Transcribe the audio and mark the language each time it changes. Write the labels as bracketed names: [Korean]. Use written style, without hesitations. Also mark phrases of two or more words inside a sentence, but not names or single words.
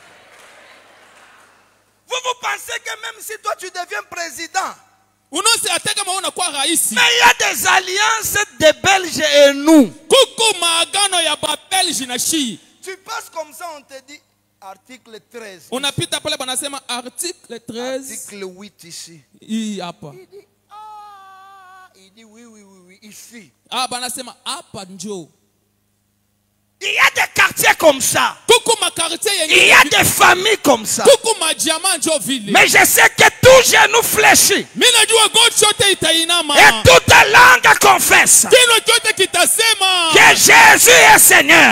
[French] Vous pensez que même si toi tu deviens président, mais il y a des alliances des Belges et nous. Tu passes comme ça, on te dit article 13. On a [Swahili] pita pale banasema article 13. [French] Article 8 ici. Il dit oui, ici. [Swahili] Ah, banasema hapa njo. [French] Il y a des quartiers comme ça. Il y a des familles comme ça. Mais je sais que tout genou fléchit. Et toute langue confesse que Jésus est Seigneur.